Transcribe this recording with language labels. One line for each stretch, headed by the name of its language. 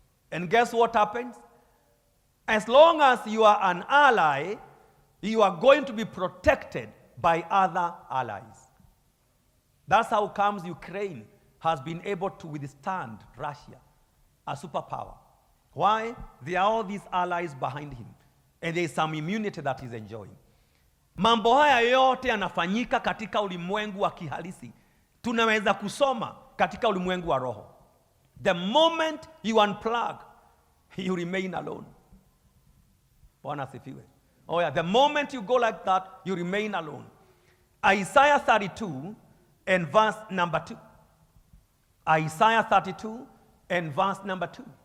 English: And guess what happens? As long as you are an ally, you are going to be protected by other allies. That's how comes Ukraine has been able to withstand Russia, a superpower. Why? There are all these allies behind him. And there is some immunity that he's enjoying.
Swahili: Mambo haya yote yanafanyika katika ulimwengu wa kihalisi. Tunaweza kusoma katika ulimwengu wa roho.
English: The moment you unplug, you remain alone.
Swahili: Bwana asifiwe.
English: Oh yeah, the moment you go like that, you remain alone. Isaiah 32 and verse number 2. Isaiah 32 and verse number 2.